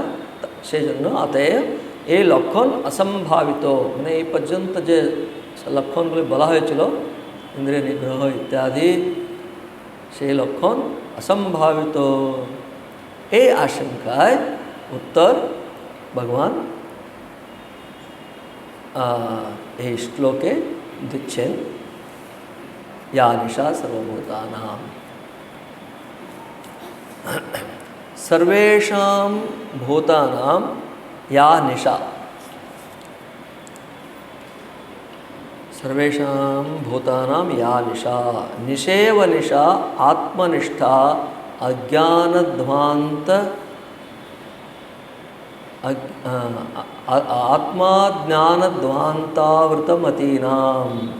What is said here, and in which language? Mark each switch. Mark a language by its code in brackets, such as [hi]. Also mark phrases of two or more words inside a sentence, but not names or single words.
[bn] সেই জন্য অতএব এই লক্ষণ অসম্ভাবিত, মানে এই পর্যন্ত যে লক্ষণগুলি বলা হয়েছিল ইন্দ্রিয় নিগ্রহ ইত্যাদি, সেই লক্ষণ অসম্ভাবিত। এই আশঙ্কায় উত্তর ভগবান এই শ্লোকে দিচ্ছেন, [sa] या निशा सर्वभूतानां सर्वेषां भूतानां या निशा, सर्वेषां भूतानां या निशा, निशेव निशा आत्मनिष्ठा अज्ञानध्वांत आत्माज्ञानध्वांतावृतमतीनां।